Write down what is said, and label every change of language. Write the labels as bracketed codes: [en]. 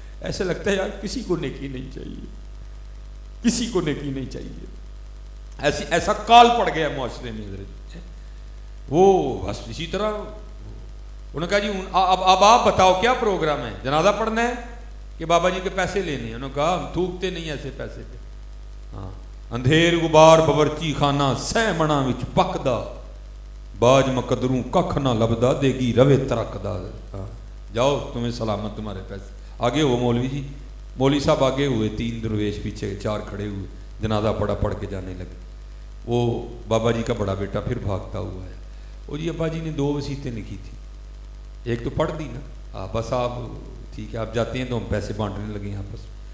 [ur] ایسے لگتا ہے یار کسی کو نیکی نہیں چاہیے، کسی کو نیکی نہیں چاہیے. ایسا کال پڑ گیا معاشرے میں حضرت. وہ بس اسی طرح انہوں نے کہا جی اب آپ بتاؤ کیا پروگرام ہے، جنازہ پڑھنا ہے کہ بابا جی کے پیسے لینے ہیں؟ انہوں نے کہا ہم تھوکتے نہیں ایسے پیسے پہ. [pa] ہاں اندھیر غبار باورچی خانہ سہ منا وچ پکدا، باج مقدروں ککھ نہ لبدا، دے گی روے ترکدا. [ur] جاؤ تمہیں سلامت تمہارے پیسے. آگے ہو مولوی جی، مولوی صاحب آگے ہوئے، 3 درویش پیچھے 4 کھڑے ہوئے، جنازہ پڑھ کے جانے لگے. وہ بابا جی کا بڑا بیٹا پھر بھاگتا ہوا ہے. وہ جی ابا جی نے 2 وصیتیں لکھی تھی، ایک تو پڑھ دی نا، بس آپ ٹھیک ہے آپ جاتے ہیں تو ہم پیسے بانٹنے لگے آپس میں.